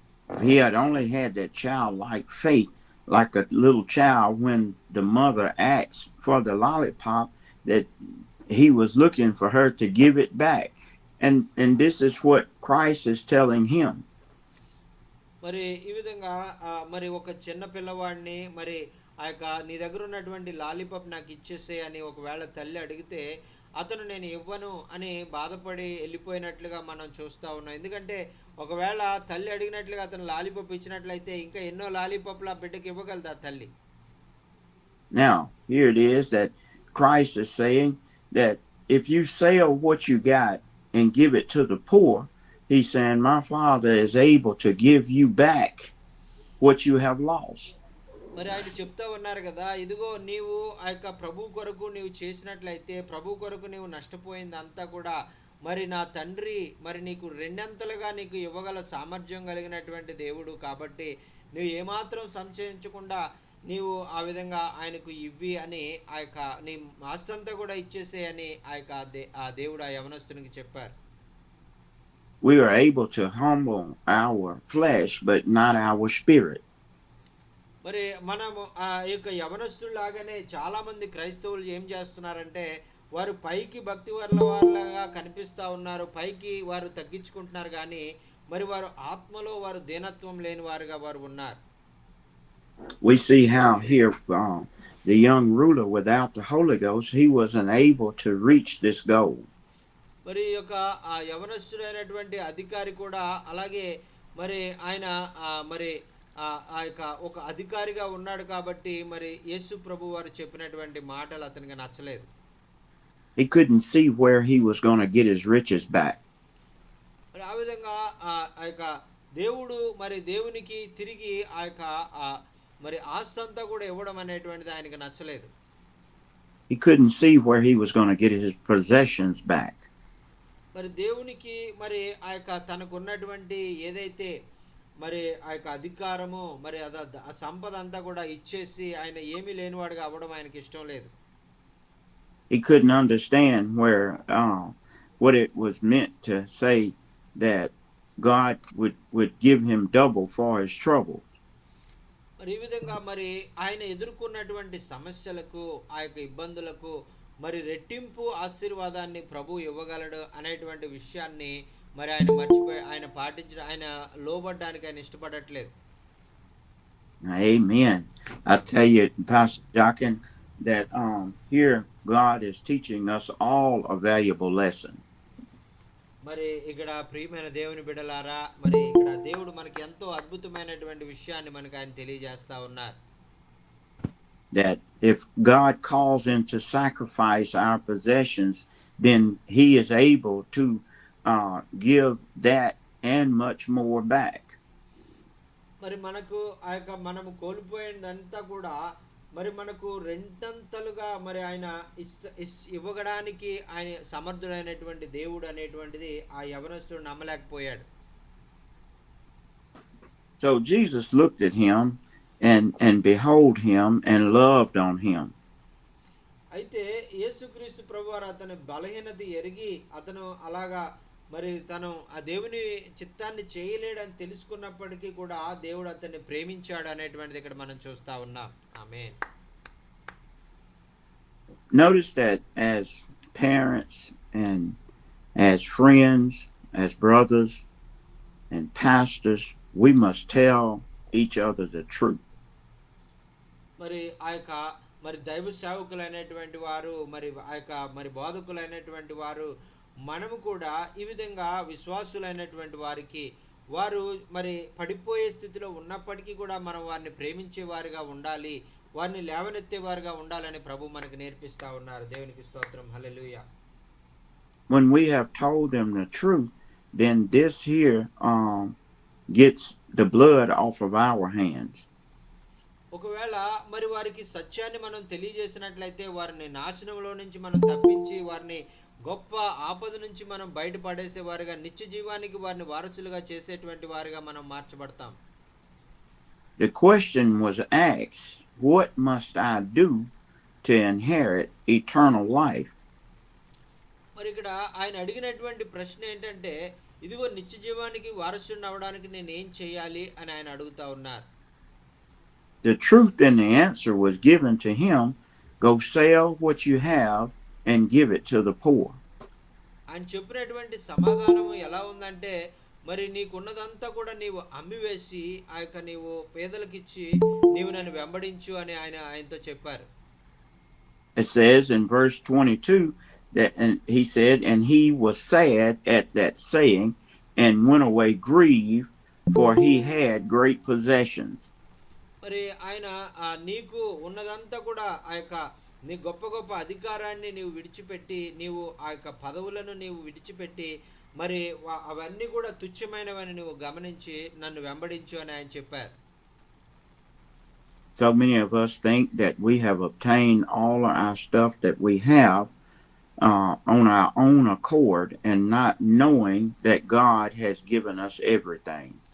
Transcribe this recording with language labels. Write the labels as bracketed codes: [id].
[en] He had only had that childlike faith, like a little child when the mother asked for the lollipop, that he was looking for her to give it back. And this is what Christ is telling him. [te] మరి ఈ విధంగా మరి ఒక చిన్న పిల్లవాడిని మరి ఆ యొక్క నీ దగ్గర ఉన్నటువంటి లాలీపాప్ నాకు ఇచ్చేసే అని ఒకవేళ తల్లి అడిగితే అతను నేను ఇవ్వను అని బాధపడి వెళ్ళిపోయినట్లుగా మనం చూస్తూ ఉన్నాం. ఎందుకంటే ఒకవేళ తల్లి అడిగినట్లుగా అతను లాలీపాప్ ఇచ్చినట్లయితే ఇంకా ఎన్నో లాలీపాప్లు ఆ బిడ్డకి ఇవ్వగలదా తల్లి. [en] Now, here it is that Christ is saying that if you sell what you got and give it to the poor, he's saying my Father is able to give you back what you have lost. [te] మరి ఆయన చెప్తా ఉన్నారు కదా, ఇదిగో నీవు ఆ యొక్క ప్రభు కొరకు నీవు చేసినట్లయితే, ప్రభు కొరకు నీవు నష్టపోయింది అంతా కూడా మరి నా తండ్రి మరి నీకు రెండంతలుగా నీకు ఇవ్వగల సామర్థ్యం కలిగినటువంటి దేవుడు. కాబట్టి నువ్వు ఏమాత్రం సంశయించకుండా నీవు ఆ విధంగా ఆయనకు ఇవ్వి అని ఆ యొక్క నీ ఆస్తంతా కూడా ఇచ్చేసే అని ఆ యొక్క ఆ దేవుడు ఆ యవనస్తునికి చెప్పారు. [en] We are able to humble our flesh but not our spirit. [te] మరి మనము ఆ యొక్క యవనస్తులాగానే చాలా మంది క్రైస్తవులు ఏం చేస్తున్నారంటే వారు పైకి భక్తి వాళ్ళగా కనిపిస్తూ ఉన్నారు, పైకి వారు తగ్గించుకుంటున్నారు, కానీ మరి వారు ఆత్మలో వారు దీనత్వం లేని వారుగా వారు ఉన్నారు. [en] We see how here the young ruler without the Holy Ghost, he wasn't able to reach this goal. [te] మరి యొక్క ఆ యవనస్తుడైనటువంటి అధికారి కూడా అలాగే మరి ఆయన మరి ఆ యొక్క ఒక అధికారిగా ఉన్నాడు కాబట్టి మరి యేసు ప్రభు వారు చెప్పినటువంటి మాటలు అతనికి నచ్చలేదు. [en] He couldn't see where he was going to get his riches back. [te] మరి ఆ విధంగా ఆ యొక్క దేవుడు మరి దేవునికి తిరిగి ఆ యొక్క మరి ఆస్తంతా కూడా ఇవ్వడం అనేటువంటిది ఆయనకు నచ్చలేదు. [en] He couldn't see where he was going to get his possessions back. [te] మరి దేవునికి మరి ఆ యొక్క తనకు ఉన్నటువంటి ఏదైతే మరి ఆ యొక్క అధికారము మరి ఆ సంపద అంతా కూడా ఇచ్చేసి ఆయన ఏమీ లేనివాడుగా అవ్వడం ఆయనకి ఇష్టం లేదు. [en] He couldn't understand where what it was meant to say that God would give him double for his trouble. [te] మరి ఈ విధంగా మరి ఆయన ఎదుర్కొన్నటువంటి సమస్యలకు ఆ యొక్క ఇబ్బందులకు మరి రెట్టింపు ఆశీర్వాదాన్ని ప్రభు ఇవ్వగలడు అనేటువంటి విషయాన్ని మరి ఆయన మర్చిపోయి ఆయన పాటించడం ఆయన లోబడ్డానికి ఆయన ఇష్టపడట్లేదు. [en] Amen. I tell you, Pastor Jockin, that here God is teaching us all a valuable lesson. [te] మరి ఇక్కడ ప్రియమైన దేవుని బిడ్డలారా, మరి ఇక్కడ దేవుడు మనకి ఎంతో అద్భుతమైనటువంటి విషయాన్ని మనకు ఆయన తెలియజేస్తా ఉన్నారు. [en] That if God calls into sacrifice our possessions, then He is able to give that and much more back. [te] మరి మనకు ఆ యొక్క మనము కోల్పోయిందంతా కూడా మరి మనకు రెండంతలుగా మరి ఆయన ఇవ్వడానికి ఆయన సమర్థుడైనటువంటి దేవుడు అనేటువంటిది ఆ యవనస్తుడు నమ్మలేకపోయాడు. [en] So Jesus looked at him and behold him and loved on him. [te] అయితే యేసుక్రీస్తు ప్రభువారు అతని బలహీనత ఎరిగి అతను అలాగా మరి తను ఆ దేవుని చిత్తాన్ని చేయలేడని తెలుసుకున్నప్పటికీ కూడా ఆ దేవుడు అతన్ని ప్రేమించాడు అనేటువంటిది ఇక్కడ మనం చూస్తా ఉన్నాం. ఆమేన్. [en] Notice that as parents and as friends, as brothers and pastors, we must tell each other the truth. [te] మరి ఆ యొక్క మరి దైవ సేవకులైనటువంటి వారు మరి ఆ యొక్క మరి బోధకులైనటువంటి వారు మనము కూడా ఈ విధంగా విశ్వాసులైనటువంటి వారికి వారు మరి పడిపోయే స్థితిలో ఉన్నప్పటికీ కూడా మనం వారిని ప్రేమించే వారిగా ఉండాలి, వారిని లేవనెత్తేవారుగా ఉండాలని ప్రభు మనకు నేర్పిస్తా ఉన్నారు. దేవునికి స్తోత్రం. హల్లెలూయా. [en] When we have told them the truth, then this here gets the blood off of our hands. [te] ఒకవేళ మరి వారికి సత్యాన్ని మనం తెలియజేసినట్లయితే వారిని నాశనంలో నుంచి మనం తప్పించి వారిని గొప్ప ఆపద నుంచి మనం బయటపడేసే వారిగా నిత్య జీవానికి వారిని వారసులుగా చేసేటువంటి వారిగా మనం మార్చబడతాం. [en] The question was asked, what must I do to inherit eternal life? [te] మరి ఇక్కడ ఆయన అడిగినటువంటి ప్రశ్న ఏంటంటే, ఇదిగో నిత్య జీవానికి వారసుని అవడానికి నేను ఏం చేయాలి అని ఆయన అడుగుతా ఉన్నారు. [en] The truth and the answer was given to him, go sell what you have and give it to the poor. [te] ఆయన చెప్పినటువంటి సమాధానము ఎలా ఉందంటే, మరి నీకున్నదంతా కూడా నీవు అమ్మివేసి ఆ యొక్క నీవు పేదలకు ఇచ్చి నీవు నన్ను వెంబడించు అని ఆయనతో చెప్పారు. [en] It says in verse 22 that and he said, and he was sad at that saying and went away grieved, for he had great possessions. [te] మరి ఆయన నీకు ఉన్నదంతా కూడా ఆ యొక్క నీ గొప్ప గొప్ప అధికారాన్ని నీవు విడిచిపెట్టి నీవు ఆ యొక్క పదవులను నీవు విడిచిపెట్టి మరి అవన్నీ కూడా తుచ్చమైనవని నువ్వు గమనించి నన్ను వెంబడించు అని ఆయన చెప్పారు. [en] So many of us think that we have obtained all of our stuff that we have on our own accord and not knowing that God has given us everything.